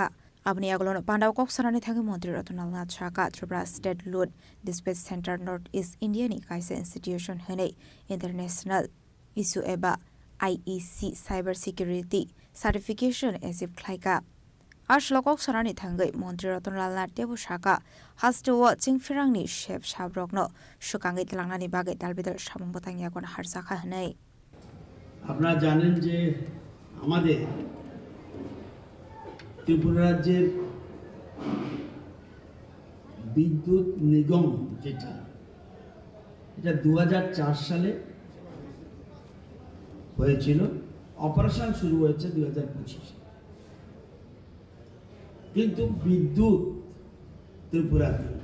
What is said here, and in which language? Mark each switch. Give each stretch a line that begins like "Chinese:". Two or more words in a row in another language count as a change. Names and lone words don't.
Kok Borok: Abni Aglono Pandau Koksarani Thagi Montri Ratonal Nachaka, Tripura State Load Dispatch Center North East India ni Kaisa Institution Hene
English: International Issue Eba IEC Cyber Security Certification
Kok Borok: Asif Klaika. Ashlo Koksarani Thangai Montri Ratonal Natebu Shaka Hastuwa Jingfirangni Shep Shabrogno Shukangi Telangani Bagai Dalbidar Shamung Botanya Kon Harsaka Hanei.
Bangla: আপনারা জানেন যে আমাদের ত্রিপুরা রাজ্যের বিদ্যুৎ নিগম যেটা এটা 2004 সালে হয়েছিল অপারেশন শুরু হয়েছে 2025 কিন্তু বিদ্যুৎ ত্রিপুরাতে